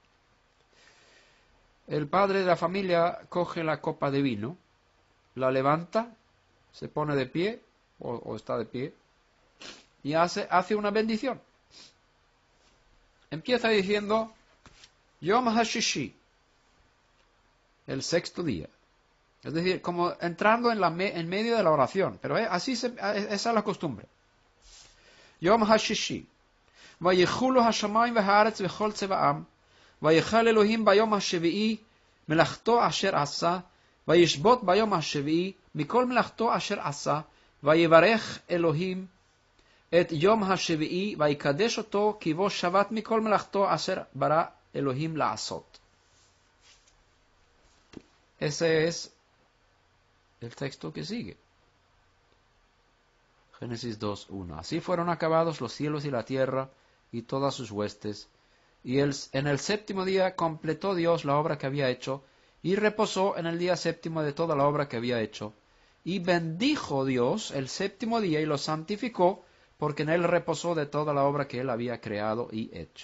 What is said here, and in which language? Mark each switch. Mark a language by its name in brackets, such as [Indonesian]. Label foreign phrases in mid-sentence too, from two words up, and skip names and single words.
[Spanish] El padre de la familia coge la copa de vino, la levanta, se pone de pie, o está de pie, y hace una bendición. Empieza diciendo, [Hebrew] יום השישי, [Spanish] el sexto día. Es decir, como entrando en medio de la oración. Pero esa es la costumbre. [Hebrew] יום השישי. ויכלו השמים והארץ וכל צבאם. ויכל אלהים ביום השביעי מלאכתו אשר עשה. וישבת ביום השביעי מכל מלאכתו אשר עשה. ויברך אלהים את יום השביעי ויקדש אתו כי בו שבת מכל מלאכתו אשר ברא אלהים לעשות. [Spanish] Ese es el texto que sigue. Génesis 2:1. Así fueron acabados los cielos y la tierra y todas sus huestes, y en el séptimo día completó Dios la obra que había hecho, y reposó en el día séptimo de toda la obra que había hecho, y bendijo Dios el séptimo día y lo santificó, porque en él reposó de toda la obra que él había creado y hecho.